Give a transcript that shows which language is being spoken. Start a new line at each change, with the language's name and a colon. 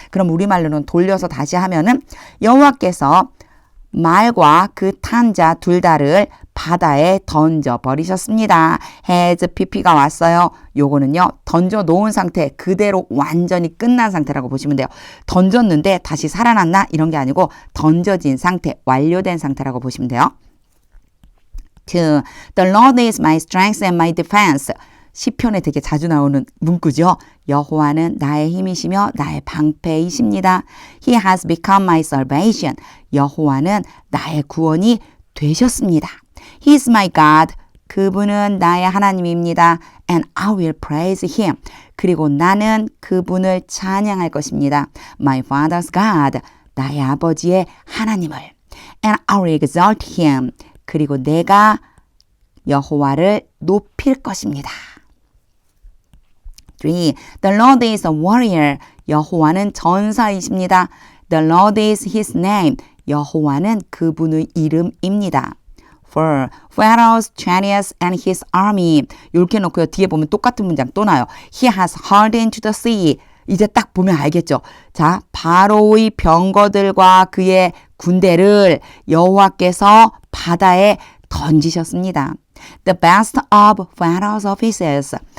Korean: 그럼 우리말로는 돌려서 다시 하면은 여호와께서 말과 그 탄 자 둘 다를 바다에 던져버리셨습니다. has pp가 왔어요. 요거는요. 던져 놓은 상태 그대로 완전히 끝난 상태라고 보시면 돼요. 던졌는데 다시 살아났나? 이런 게 아니고 던져진 상태, 완료된 상태라고 보시면 돼요. 2.
English: The Lord is my strength and my defense.
Korean: 시편에 되게 자주 나오는 문구죠. 여호와는 나의 힘이시며 나의 방패이십니다.
English: He has become my salvation.
Korean: 여호와는 나의 구원이 되셨습니다.
English: He is my God.
Korean: 그분은 나의 하나님입니다.
English: And I will praise him.
Korean: 그리고 나는 그분을 찬양할 것입니다.
English: My father's God.
Korean: 나의 아버지의 하나님을.
English: And I will exalt him.
Korean: 그리고 내가 여호와를 높일 것입니다.
English: 3. The Lord is a warrior.
Korean: 여호와는 전사이십니다.
English: The Lord is his name.
Korean: 여호와는 그분의 이름입니다. 4.
English: Pharaoh's chariots and his army.
Korean: 이렇게 놓고요. 뒤에 보면 똑같은 문장 또 나요.
English: He has hurled into the sea.
Korean: 이제 딱 보면 알겠죠. 자, 바로의 병거들과 그의 군대를 여호와께서 바다에 던지셨습니다.
English: The best of Pharaoh's officers.